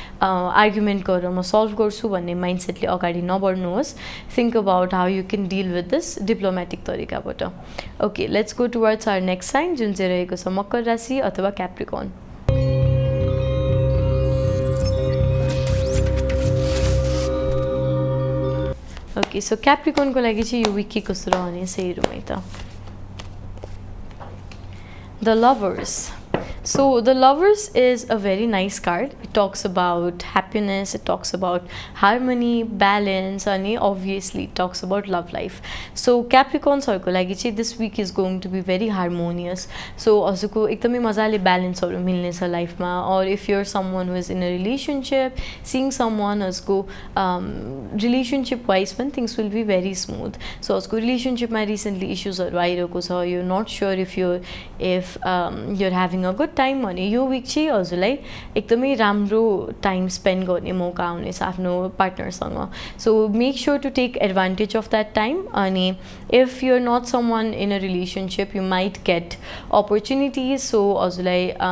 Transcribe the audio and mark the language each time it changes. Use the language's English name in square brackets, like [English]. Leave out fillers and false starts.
[Nepali] Argument गरेर म solve गर्छु भन्ने माइन्डसेटले अगाडि नबढ्नुहोस् think about how you can deal with this diplomatic तरिकाबाट okay let's go towards our next sign जुन चाहिँ रहेको छ मकर राशि अथवा क्याप्रिकर्न ओके सो क्याप्रिकर्नको लागि चाहिँ यो विक के कस्तो रहनेछ हेरौँ है त the lovers [English] So the lovers is a very nice card. It talks about happiness, it talks about harmony, balance and obviously it talks about love life. So Capricorns harko लागि चाहिँ this week is going to be very harmonious. So [Nepali] हजुरको एकदमै मजाले ब्यालेन्सहरू मिल्नेछ लाइफमा [English] or if you're someone who is in a relationship, seeing someone हजुरको relationship wise when things will be very smooth. [Nepali] So हजुरको relationshipमा recently issuesहरू आइरहेको छ you're not sure if you're having a good time भने यो विक चाहिँ हजुरलाई एकदमै राम्रो टाइम स्पेन्ड गर्ने मौका आउनेछ आफ्नो पार्टनरसँग [English] so make sure to take advantage of that time [Nepali] अनि if you are not some one in a relationship you might get opportunities so हजुरलाई